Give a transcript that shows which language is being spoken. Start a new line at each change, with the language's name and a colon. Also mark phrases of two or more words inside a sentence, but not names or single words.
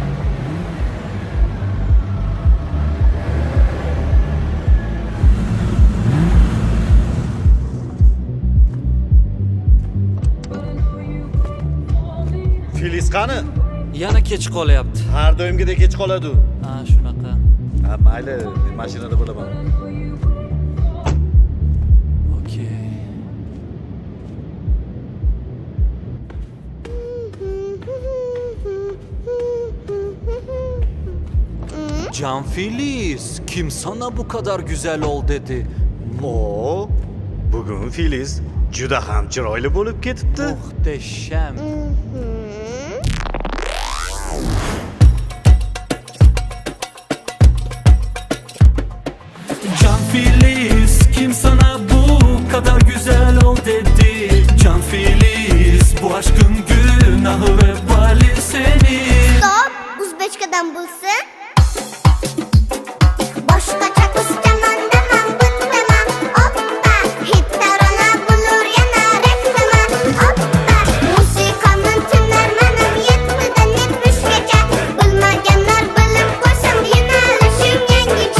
Uzbek: Filiz qani? Yana kech qolyapti. Har doimgidek kech qoladi u. Ha, shunaqa. Ha, mayli, men mashinada bo'laman. Okey.
Turkish: Can Filiz, kim sana bu kadar güzel ol dedi?
Uzbek: O, bugun Filiz juda ham chiroyli bo'lib ketibdi.
Turkish: Muhteşem. Can Filiz, kim sana bu kadar güzel ol dedi? Can Filiz, bu aşkın günahı ve vebali senin.
Uzbek: Stop! Uzbekçadan bulsun. Boshqacha qizchaman demam, bittaman. Oppa! Hit tarona bulur yana reklama. Oppa! Musiqamdan tinarmanim 7dan 70gacha. Bilmaganlar bilib qo'ysam yo'nalishim yangicha.